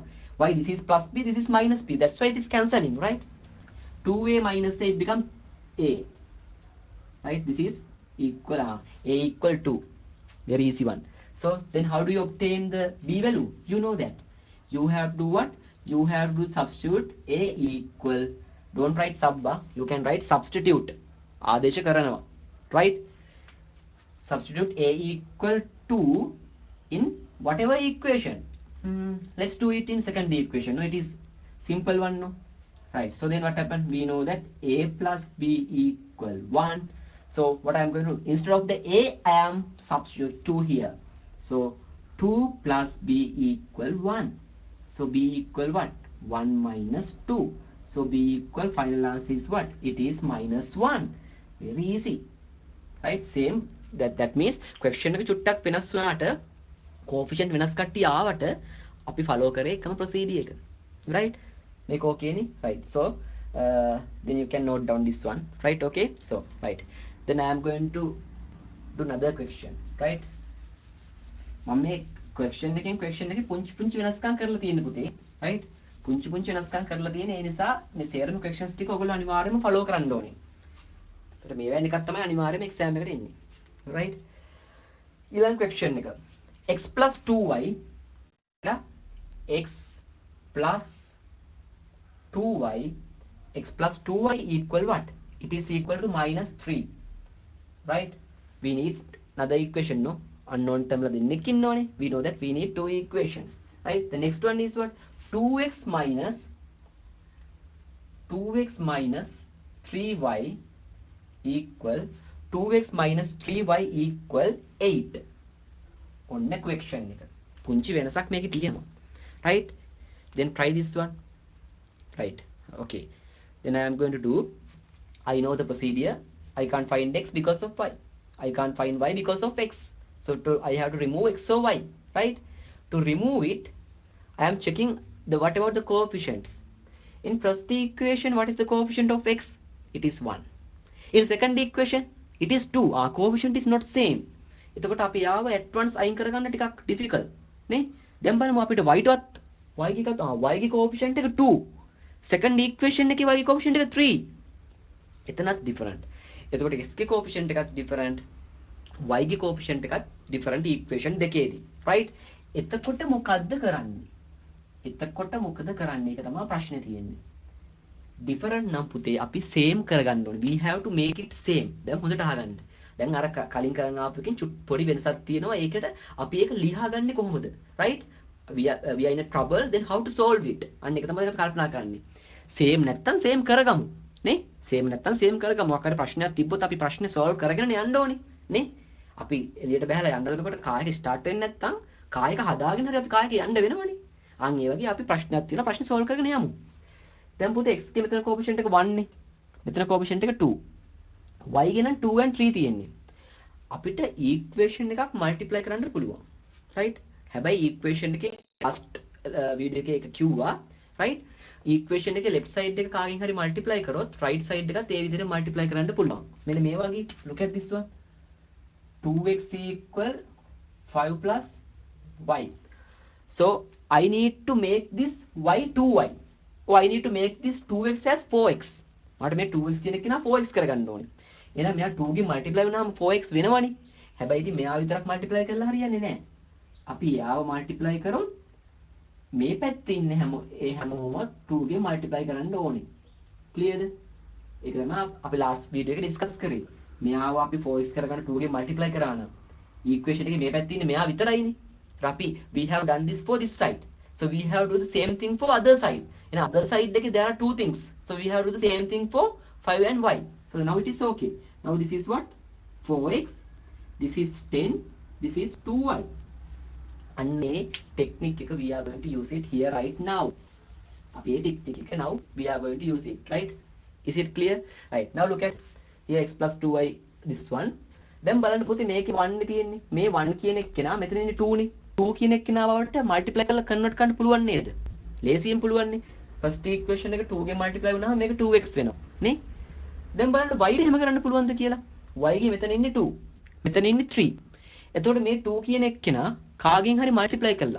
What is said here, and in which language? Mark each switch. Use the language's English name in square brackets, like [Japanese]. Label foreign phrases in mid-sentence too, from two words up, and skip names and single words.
[English] Why this is plus B, this is minus B. That's why it is cancelling, right? 2A minus A become A. Right? This is equal A equal 2. Very easy one. So then how do you obtain the B value? You know that. You have to do what? You have to substitute A equal. Don't write sub. You can write substitute. [Sinhala] ආදේශ කරනවා. [English] Right? Substitute A equal 2 in whatever equation. Let's do it in second equation. No, it is simple one. No? Right. So then what happened? We know that A plus B equal 1. So what I am going to do? Instead of the A, I am substitute 2 here. So 2 plus B equal 1. So B equal what? 1 minus 2. So B equal final answer is what? It is minus 1. Very easy. Right? Same. [Sinhala] That means question එක චුට්ටක් වෙනස් වුණාට coefficient වෙනස් කට්ටිය ආවට අපි follow කරේ එකම procedure එක. [English] Right? Make okay [Sinhala] නේ? [English] Right. So then you can note down this one. Right? Okay? So right. Then I am going to do another question. Right? [Sinhala] මම මේ question එකෙන් පුංචි වෙනස්කම් කරලා තියෙන පුතේ. Right? පුංචි වෙනස්කම් කරලා තියෙන ඒ නිසා මේ සේරම questions ටික ඔයගොල්ලෝ අනිවාර්යයෙන්ම follow කරන්න ඕනේ. ඒතර මේ වැනි එකක් තමයි අනිවාර්යයෙන්ම exam එකට එන්නේ. Right? ඊළඟ question එක. [English] X plus 2y x plus 2y x plus 2y equal what? It is equal to minus 3. Right? We need another equation, no? Unknown term [Sinhala] la දෙන්නෙක් ඉන්නෝනේ. [English] We know that we need two equations. Right? The next one is what? 2x minus 3y equal 2x minus 3y equal 8. [Sinhala] ඔන්න question එක. පුංචි වෙනසක් මේකේ තියෙනවා. [English] Right? Then try this one. Right? Okay. Then I am going to do, I know the procedure. I can't find x because of y. I can't find y because of x. So I have to remove x or y. Right? To remove it, I am checking what about the coefficients. In first equation, what is the coefficient of x? It is 1. In second equation, it is 2. Our coefficient is not same. [Sinhala] එතකොට අපි යාව [English] at once [Sinhala] අයින් කරගන්න ටිකක් difficult නේ. දැන් බලමු අපිට y ටවත් y ගේ coefficient එක 2. second equation එකේ y ගේ coefficient එක 3. එතනත් different. එතකොට x ගේ coefficient එකත් different. y ගේ coefficient එකත් different equation දෙකේදී. right? එතකොට මොකද්ද කරන්නේ? මොකද කරන්නේ? ඒක තමයි ප්‍රශ්නේ තියෙන්නේ. different නම් පුතේ අපි same කරගන්න ඕනේ. [English] We have to make it same. [Sinhala] දැන් හොඳට අහගන්න. දැන් අර කලින් කරන ආපු එකෙන් පොඩි වෙනසක් තියෙනවා. ඒකට අපි ඒක ලියාගන්නේ කොහොමද? right? [English] We are in a trouble, then how to solve it? [Sinhala] අන්න ඒක තමයි අපි කල්පනා කරන්නේ. same නැත්තම් same කරගමු. නේ? same නැත්තම් same කරගමු. මොකක් හරි ප්‍රශ්නයක් තිබ්බොත් අපි ප්‍රශ්නේ solve කරගෙන යන්න ඕනේ. නේ? අපි එළියට බහලා යන්න දෙනකොට කායක start වෙන්නේ නැත්තම් කායක හදාගෙන හරි අපි කායක යන්න වෙනවනේ. අන් ඒ වගේ අපි ප්‍රශ්නයක් තියෙනවා ප්‍රශ්නේ solve කරගෙන යමු. දැන් පුතේ x ගේ මෙතන coefficient එක 1 නේ. මෙතන coefficient එක 2. y ගේ නම් 2 and 3 තියෙන්නේ. අපිට equation එකක් multiply කරන්න පුළුවන්. right? හැබැයි equation එකේ [English] last video [Sinhala] එකේ එක කිව්වා right? equation එකේ [English] left side [Sinhala] එක කාගෙන් හරි multiply කරොත් [English] right side [Sinhala] එකත් ඒ විදිහට multiply කරන්න පුළුවන්. මෙන්න මේ වගේ [English] look at this one. 2x equal 5 plus y. So I need to make this y 2y. Oh, I need to make this 2x as 4x. [Sinhala] මට මේ 2x කියන එක නා 4x කරගන්න ඕනේ. එහෙනම් මෙයා 2 ගෙන් multiply වුණාම 4x වෙනවනේ. හැබැයි ඉතින් මෙයා විතරක් multiply කරලා හරියන්නේ නැහැ. අපි යාව multiply කරොත් මේ පැත්තේ ඉන්න හැමෝම 2 ගෙන් multiply කරන්න ඕනේ. Clearද? ඒක තමයි අපි [English] last video [Sinhala] එකේ discuss කරේ. මෙයාව අපි 4x කරගන්න 2 ගෙන් multiply කරා නම් equation එකේ මේ පැත්තේ ඉන්නේ මෙයා විතරයිනේ. [English] We have done this for this side. So we have to do the same thing for other side. In other side there are two things. So we have to do the same thing for 5 and y. So now it is okay. Now this is what? 4x. This is 10. This is 2y. And a technique we are going to use it here right now. Now we are going to use it. Right? Is it clear? Right. Now look at here x plus 2y. This one. [Sinhala] Then බලන්න පුතේ මේකේ 1 නේ තියෙන්නේ. මේ 1 කියන එක කෙනා මෙතන ඉන්නේ 2 නේ. 2 කියන එක කෙනාවට multiply කරලා convert කරන්න පුළුවන් නේද? ලේසියෙන් පුළුවන් නේ. [English] First equation [Sinhala] එක 2 ගෙන් multiply වුණාම මේක 2x වෙනවා. නේ? දැන් බලන්න y ට එහෙම කරන්න පුළුවන්ද කියලා. y ගේ මෙතන ඉන්නේ 2. මෙතන ඉන්නේ 3. එතකොට මේ 2 කියන එක කෙනා කාගෙන් හරි multiply කළා.